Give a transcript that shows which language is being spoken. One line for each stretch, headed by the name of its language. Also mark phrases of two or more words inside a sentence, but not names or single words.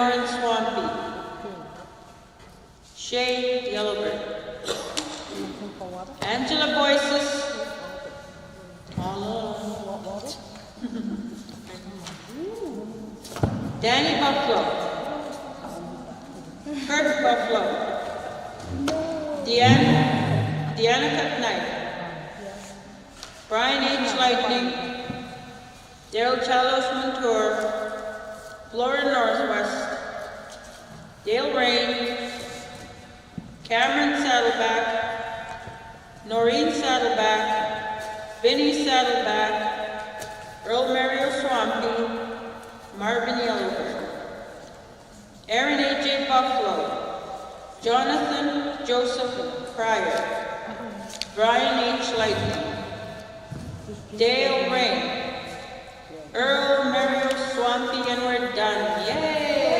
English: Morin Swampy, Shay Yellowbird, Angela Boyces, Danny Buffalo, Kurt Buffalo, Deanna Cutnight, Brian H. Lightning, Daryl Chalos Montour, Flora Northwest, Dale Rain, Cameron Saddleback, Noreen Saddleback, Vinnie Saddleback, Earl Mario Swampy, Marvin Yellowbird, Aaron A.J. Buffalo, Jonathan Joseph Pryor, Brian H. Lightning, Dale Rain, Earl Mario Swampy, and we're done. Yay!